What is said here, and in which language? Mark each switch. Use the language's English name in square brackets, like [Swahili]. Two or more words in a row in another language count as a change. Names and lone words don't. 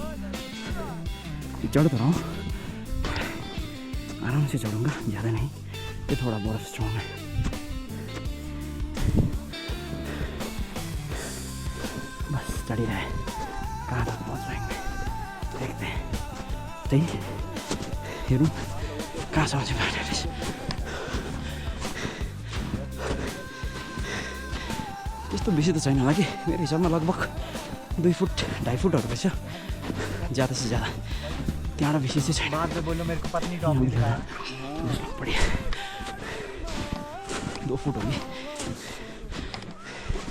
[Hindi] चढ़ तो रहा हूँ, आराम से चढ़ूँगा, ज़्यादा नहीं, ये थोड़ा बहुत स्ट्रॉन्ग है। बस चढ़ ही रहा है, कहाँ तक पहुँच पाएंगे देखते हैं। [Nepali] त्यही हेरौँ कहाँसम्म चाहिँ बाटो रहेछ। त्यस्तो बेसी त छैन होला कि, मेरो हिसाबमा लगभग 2 फुट 2.5 फुटहरू रहेछ, [Hindi] ज़्यादा से ज़्यादा, [Nepali] त्यहाँबाट बेसी चाहिँ छैन। [Hindi] बढ़िया 2 फुट होगी।